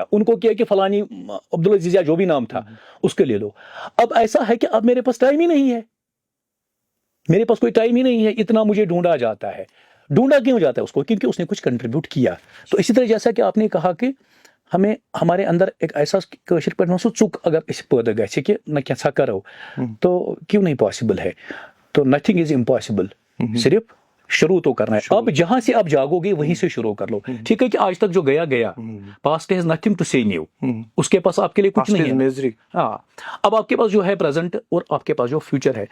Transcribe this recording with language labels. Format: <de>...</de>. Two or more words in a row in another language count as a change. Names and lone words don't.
<ur>ان کو کیا کہ فلانی عبدالعزیز یا جو بھی نام تھا اس کے لے لو. اب ایسا ہے کہ اب میرے پاس ٹائم ہی نہیں ہے، میرے پاس کوئی ٹائم ہی نہیں ہے. اتنا مجھے ڈھونڈا جاتا ہے. ڈھونڈا کیوں جاتا ہے اس کو؟ کیونکہ اس نے کچھ کنٹریبیوٹ کیا. تو اسی طرح جیسا کہ آپ نے کہا کہ ہمیں ہمارے اندر ایک ایسا</ur> <ks>کٲشِر پٲٹھۍ وَنو سُہ ژُک اگر أسۍ پٲدٕ گژھِ کہ نہ کینٛژھا کرو</ks> <ur>تو کیوں نہیں پاسبل ہے. تو</ur> <en>nothing is impossible,</en> <ur>صرف شروع تو کرنا ہے. اب جہاں سے آپ جاگو گے وہیں سے شروع کر لو. ٹھیک ہے کہ آج تک جو گیا</ur> <en>past has nothing to say new,</en> <ur>اس کے پاس آپ کے لیے کچھ نہیں ہے. ہاں، اب آپ کے پاس جو ہے پریزنٹ اور آپ کے پاس جو فیوچر ہے.</ur>